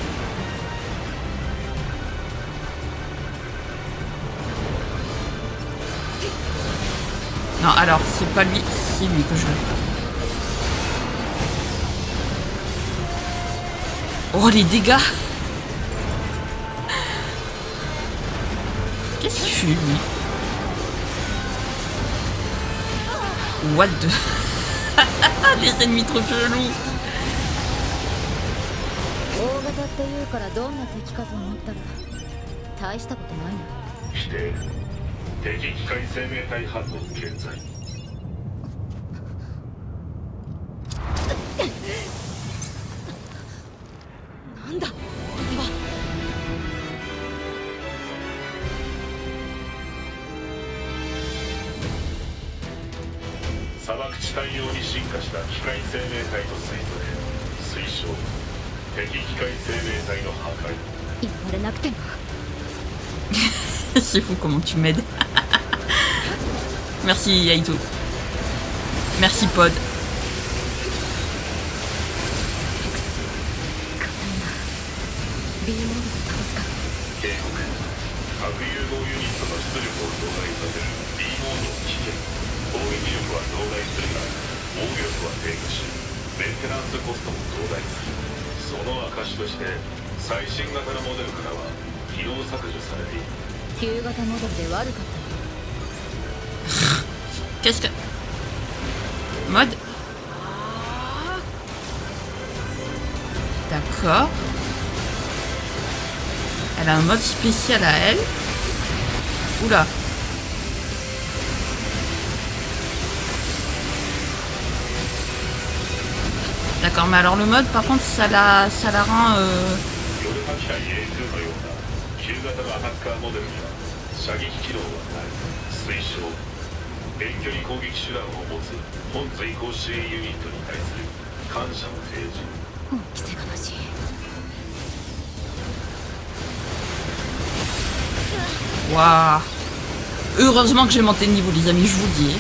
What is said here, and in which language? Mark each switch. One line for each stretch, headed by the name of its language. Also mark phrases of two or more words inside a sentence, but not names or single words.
French: Non, alors, c'est pas lui, c'est lui que je veux. Oh, les dégâts! Qu'est-ce qu'il fait, lui?
English: What the...
French: Les ennemis trop chelous!
Japanese: 大型っていうからどんな敵かと思ったら大したことないな否定。敵機械生命体反応健在。なんだこれは。砂漠地帯用に進化した機械生命体と推測。推奨。敵機械生命体の破壊。言われなくても。
French: C'est fou comment tu m'aides. Merci Yaito. Merci Pod.
Japanese: B モードを倒すか。警告。核融合ユニットの出力を増大させる B モードを危険。攻撃力は増大するが防御力は低下しメンテナンスコストも増大する。その証として最新型のモデルからは機能削除されている。旧型モデルで悪かった。
French: Qu'est-ce que... Mode. D'accord. Elle a un mode spécial à elle. Oula. D'accord, mais alors le mode, par contre, ça la rend...
Japanese: ヨルハ機体 A2 のような旧型のアタッカーモデルには射撃機能はない。推奨。遠距離攻撃手段を持つ本追放支援ユニットに対する感謝の提示。恩着せがましい。
French: Waouh. Heureusement que j'ai monté de niveau, les amis, je vous le dis.